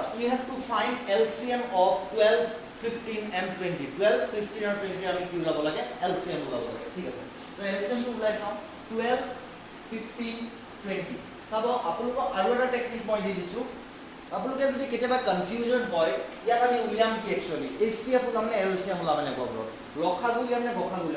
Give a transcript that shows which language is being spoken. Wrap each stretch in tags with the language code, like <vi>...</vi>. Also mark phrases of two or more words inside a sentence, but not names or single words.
<en>We have to find LCM of 12, 15 and 20.</en> <as>12, 15 and 20 আমি কি উলাব লাগে LCM উলাব লাগে ঠিক আছে তো LCM টো উলাই চাও 12, 15, 20 চাব আপোনালোক আৰু এটা টেকনিক মই দি দিছো আপোনালোকে যদি কেতিয়াবা কনফিউজন হয় ইয়াত আমি উলিয়াম কি একচুয়ালি HCF উলাম নে LCM উলাম নে কবৰ ৰখাগু উলিয়াম নে গখাগু উলিয়াম</as>